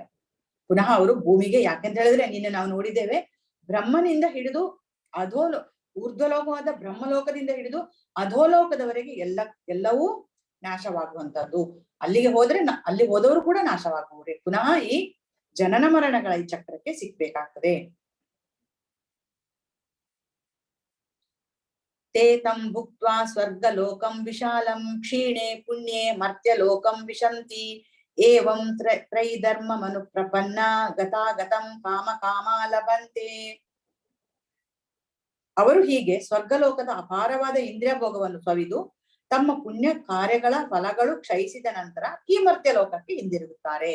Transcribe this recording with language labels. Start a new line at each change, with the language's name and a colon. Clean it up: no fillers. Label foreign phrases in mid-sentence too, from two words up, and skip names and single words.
Kannada: ಪುನಃ ಅವರು ಭೂಮಿಗೆ, ಯಾಕೆಂತ ಹೇಳಿದ್ರೆ ನಿನ್ನೆ ನಾವು ನೋಡಿದ್ದೇವೆ, ಬ್ರಹ್ಮನಿಂದ ಹಿಡಿದು ಊರ್ಧ್ವಲೋಕವಾದ ಬ್ರಹ್ಮಲೋಕದಿಂದ ಹಿಡಿದು ಅಧೋಲೋಕದವರೆಗೆ ಎಲ್ಲವೂ ನಾಶವಾಗುವಂತದ್ದು. ಅಲ್ಲಿಗೆ ಹೋದ್ರೆ ಅಲ್ಲಿ ಹೋದವರು ಕೂಡ ನಾಶವಾಗುವವರೇ. ಪುನಃ ಈ ಜನನ ಮರಣಗಳ ಈ ಚಕ್ರಕ್ಕೆ ಸಿಗ್ಬೇಕಾಗ್ತದೆ.
Sanskrit: ते तं भुक्त्वा स्वर्ग लोकं विशालं क्षीणे पुण्ये मर्त्य लोकं विशन्ति एवं त्रैधर्म मनु प्रपन्न गतागतं काम काम लभन्ते.
Kannada: ಅವರು ಹೀಗೆ ಸ್ವರ್ಗಲೋಕದ ಅಪಾರವಾದ ಇಂದ್ರಿಯ ಭೋಗವನ್ನು ಸವಿದು ತಮ್ಮ ಪುಣ್ಯ ಕಾರ್ಯಗಳ ಫಲಗಳು ಕ್ಷಯಿಸಿದ ನಂತರ ಈ ಮರ್ತ್ಯ ಲೋಕಕ್ಕೆ ಹಿಂದಿರುಗುತ್ತಾರೆ.